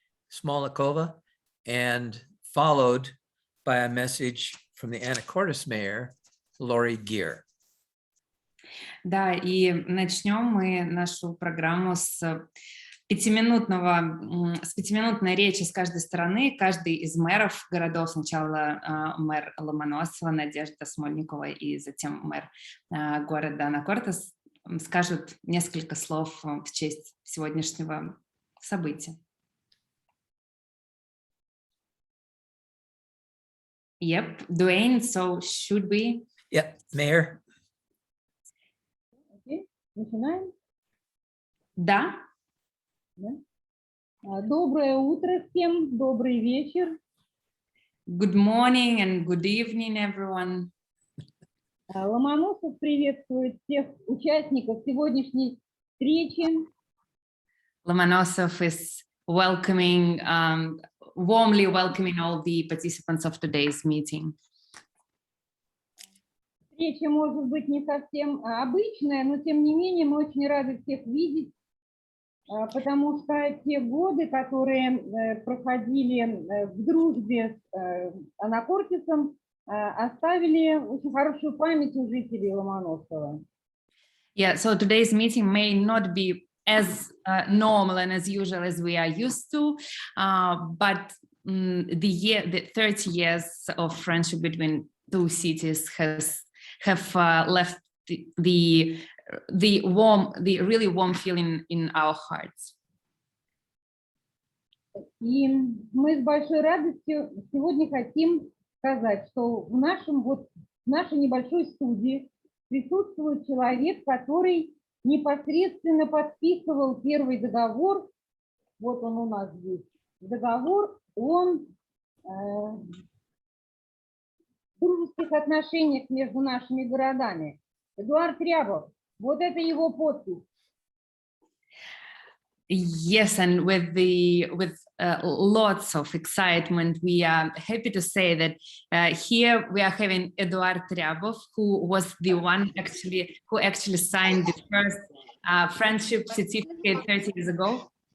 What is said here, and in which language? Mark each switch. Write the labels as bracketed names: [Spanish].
[English] Smolnikova, and followed by a message from the Anacortes mayor, Lori Gear. [Russian] Да, и начнем мы нашу программу с пятиминутной речи с каждой стороны. Каждый из мэров городов, сначала мэр Ломоносова, Надежда Смольникова, и затем мэр города Анакортес, скажут несколько слов в честь сегодняшнего события. [English] Yep, Дуэйн, so should we? Yep, Mayor. [Russian] Окей, начинаем. Да. Доброе утро всем, добрый вечер. [English] Good morning and good evening, everyone. [Russian] Ломоносов приветствует всех участников сегодняшней встречи. [English] Lomonosov is welcoming, warmly welcoming all the participants of today's meeting. [Russian] Встреча может быть не совсем обычная, но тем не менее мы очень рады всех видеть, потому что те годы, которые проходили в дружбе с Анакортесом, оставили очень хорошую память у жителей Ломоносова. [English] Yeah, so today's meeting may not be as normal and as usual as we are used to, but the 30 years of friendship between two cities have left the really warm feeling in our hearts. [Russian] И мы с большой радостью сегодня хотим сказать, что в нашей небольшой студии присутствует человек, который непосредственно подписывал первый договор. Вот он у нас здесь. Договор о дружеских отношениях между нашими городами. Эдуард Рябов. Вот это его подпись. [English] Yes, and with lots of excitement, we are happy to say that here we are having Eduard Ryabov, who was the one who actually signed the first friendship certificate 30 years ago.